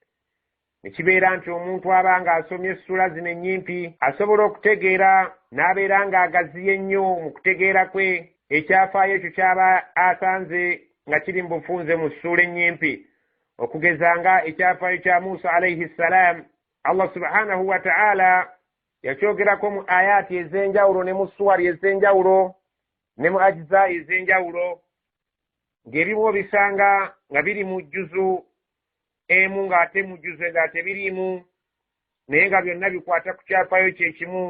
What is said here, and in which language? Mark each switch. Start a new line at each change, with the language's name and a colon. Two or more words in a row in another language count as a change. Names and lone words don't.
Ganda: Ne kibeera nti omuntu aba ng'asomye essuura zino ennyimpi asobola okutegeera n'abeera ng'agaziye nnyo mu kutegeera kwe ekyafaayo ekyo ky'aba asanze nga kiri mu bufunze mu ssuula ennyimpi. Okugeza nga ekyafaayo kya Musa
Arabic: عليه السلام,
Ganda: Allah
Arabic: سبحانه وتعالى
Ganda: yakyogerako mu ayaati ez'enjawulo ne mu suwari ez'enjawulo ne mu ajza ez'enjawulo, ng'ebimu obisanga nga biri mu jjuzu emu ng'ate mu jjuzu nga tebiriimu, naye nga byonna bikwata ku kyafaayo kyekimu.